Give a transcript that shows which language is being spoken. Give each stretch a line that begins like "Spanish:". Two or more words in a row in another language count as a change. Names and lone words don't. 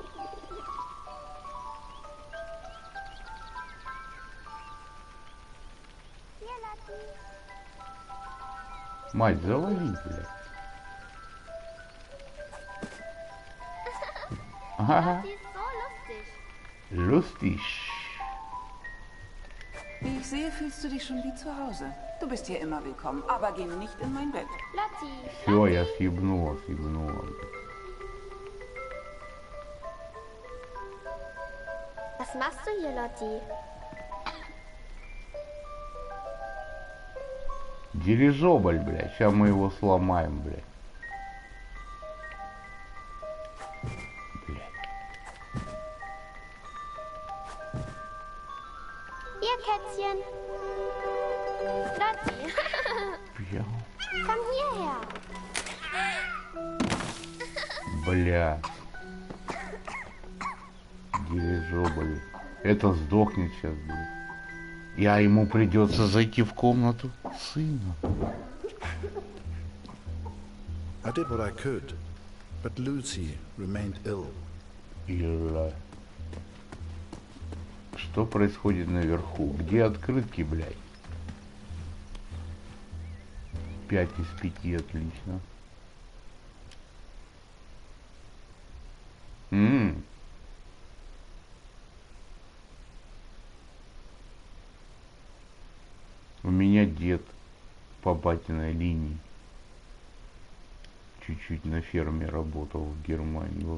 Russian: Мать, залови, блядь. Ага.
German: Lustig. Wie ich sehe, fühlst du dich schon wie zu Hause. Du bist hier immer willkommen, aber geh nicht in mein Bett.
Russian: Все, я съебнула.
German: Was machst du hier, Lotti?
Russian: Дирижабль, блядь. Сейчас мы его сломаем, блядь.
German: Ihr Kätzchen. Lotti. Ja. Komm hierher.
Russian: Бля. Дирижабль. Это сдохнет сейчас, блядь. Ему придется зайти в комнату сына.
English: I did what I could, but Lucy remained ill.
Russian: Ира. Что происходит наверху? Где открытки, блядь? 5 из 5, отлично. У меня дед по батиной линии чуть-чуть на ферме работал в Германии.